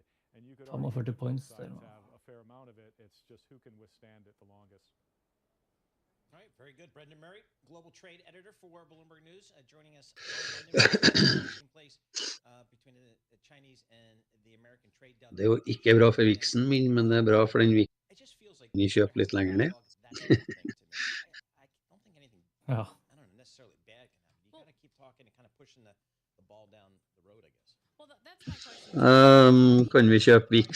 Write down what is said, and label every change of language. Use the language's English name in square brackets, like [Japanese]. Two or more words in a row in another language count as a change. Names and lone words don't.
[English] And you could argue that both sides have a fair amount of it. It's just who can withstand it the longest. All right, very good. Brendan Murray, global trade editor for Bloomberg News, joining us taking place between the Chinese and the American trade deal. [Norwegian] Det er jo ikke bra for viksen min, men det er bra for den vi kjøper litt lenger ned. Ja. Kan vi kjøpe viks?